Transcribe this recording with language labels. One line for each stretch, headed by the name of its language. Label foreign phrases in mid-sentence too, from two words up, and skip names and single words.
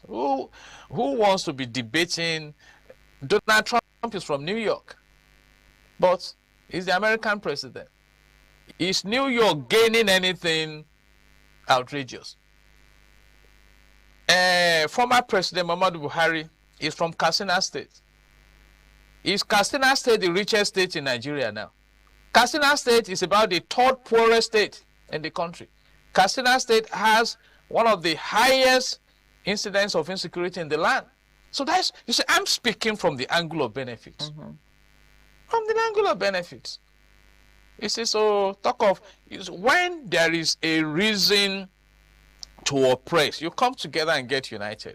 English: Who wants to be debating? Donald Trump is from New York, but he's the American president. Is New York gaining anything outrageous? Former President Muhammadu Buhari is from Katsina State. Is Katsina State the richest state in Nigeria now? Katsina State is about the third poorest state in the country. Katsina State has one of the highest incidents of insecurity in the land. So that's, you see, I'm speaking from the angle of benefits. From the angle of benefits. You see, so talk of, when there is a reason to oppress, you come together and get united.